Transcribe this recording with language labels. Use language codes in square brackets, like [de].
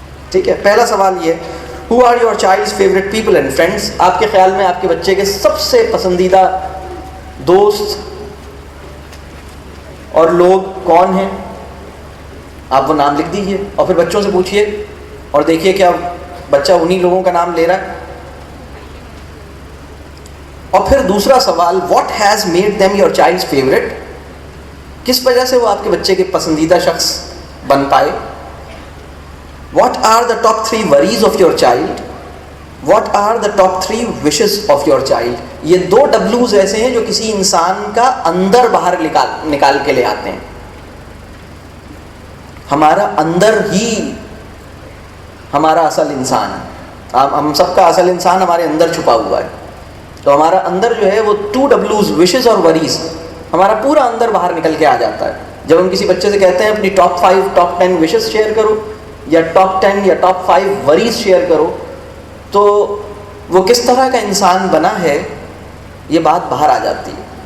[ur] ٹھیک ہے؟ پہلا سوال یہ ہے، [en] Who are your child's favorite people and friends؟ [ur] آپ کے خیال میں آپ کے بچے کے سب سے پسندیدہ دوست اور لوگ کون ہیں؟ آپ وہ نام لکھ دیجئے اور پھر بچوں سے پوچھئے اور دیکھیے کیا بچہ انہی لوگوں کا نام لے رہا ہے. اور پھر دوسرا سوال، [en] What has made them your child's favorite؟ [ur] کس وجہ سے وہ آپ کے بچے کے پسندیدہ شخص بن پائے. [en] What are the top 3 worries of your child؟ What are the top 3 wishes of your child؟ [ur] یہ 2 W's ایسے ہیں جو کسی انسان کا اندر باہر نکال کے لے آتے ہیں. ہمارا اندر ہی ہمارا اصل انسان ہے. ہم سب کا اصل انسان ہمارے اندر چھپا ہوا ہے. تو ہمارا اندر جو ہے وہ 2 W's wishes اور worries، ہمارا پورا اندر باہر نکل کے آ جاتا ہے. جب ہم کسی بچے سے کہتے ہیں اپنی ٹاپ 5 ٹاپ 10 wishes شیئر کرو یا ٹاپ 10 یا ٹاپ 5 وریز شیئر کرو، تو وہ کس طرح کا انسان بنا ہے یہ بات باہر آ جاتی ہے.